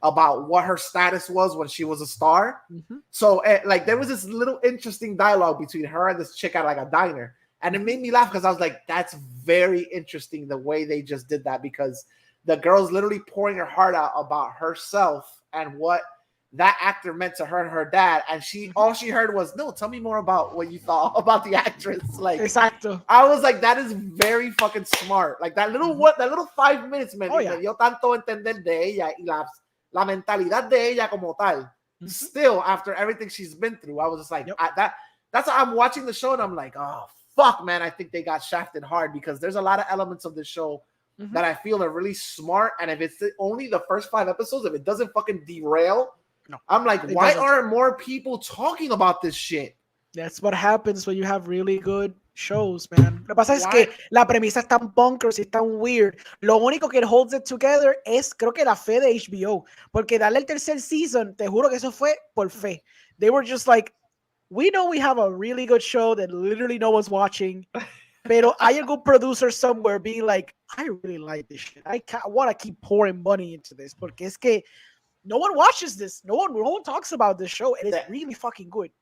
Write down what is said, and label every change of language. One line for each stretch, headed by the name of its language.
English: about what her status was when she was a star. So like there was this little interesting dialogue between her and this chick at like a diner, and it made me laugh because I was like, that's very interesting the way they just did that, because the girl's literally pouring her heart out about herself and what that actor meant to her and her dad, and all she heard was, no, tell me more about what you thought about the actress. Like,
Spanish: Exacto.
English: I was like, that is very fucking smart. Like that little 5 minutes
Spanish: me dio tanto entender de ella y la mentalidad de ella como tal.
English: Still, after everything she's been through, I was just like, that's how I'm watching the show, and I'm like, oh fuck, man, I think they got shafted hard, because there's a lot of elements of the show that I feel are really smart, and if it's only the first 5 episodes, if it doesn't fucking derail, I'm like, why aren't more people talking about this shit? That's what happens when you have really good shows, man.
Spanish: Lo que pasa es que la premisa es tan bonkers y tan weird. Lo único que
English: holds it together
Spanish: es, creo que la fe de HBO. Porque darle el tercer season, te juro que eso fue por fe.
English: They were just like, we know we have a really good show that literally no one's watching.
Spanish: Pero hay algún
English: producer somewhere being like, I really like this shit. I want to keep pouring money into this.
Spanish: Porque es que
English: no one watches this. No one talks about this show. And it's really fucking good.